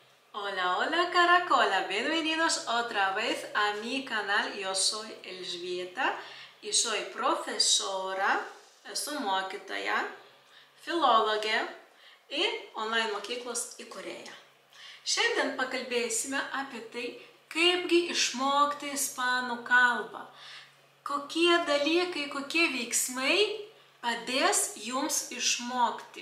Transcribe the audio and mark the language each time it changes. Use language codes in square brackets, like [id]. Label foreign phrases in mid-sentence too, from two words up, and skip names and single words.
[es] Hola, hola Caracola, bienvenidos otra vez a mi canal. Yo soy Elžbieta y soy profesora, [lt] esu mokytoja, filologė ir online mokyklos įkūrėja. Šiandien pakalbėsime apie tai, kaipgi išmokti ispanų kalbą. Kokie dalykai, kokie veiksmai padės jums išmokti.